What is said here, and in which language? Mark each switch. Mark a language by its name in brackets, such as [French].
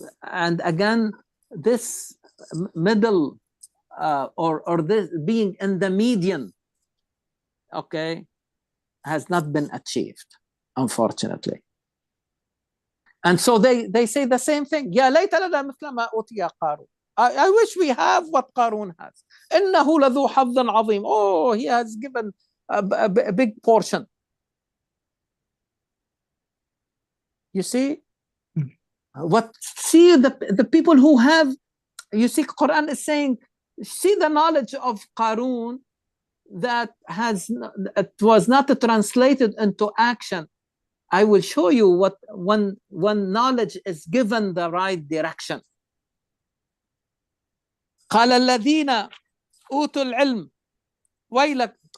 [English] And again, this middle or this being in the median, okay, has not been achieved, unfortunately. And so they say the same thing. [Arabic] يا ليت لنا مثل ما أوتي قارون. [English] I wish we have what Qarun has. [Arabic] إنه لذو حظ عظيم. [English] Oh, he has given a big portion. You see, see the people who have, you see, Quran is saying, see the knowledge of Qarun that it was not translated into action. I will show you what when knowledge is given the right direction. [Arabic] قال الذين أوتوا العلم ويلك.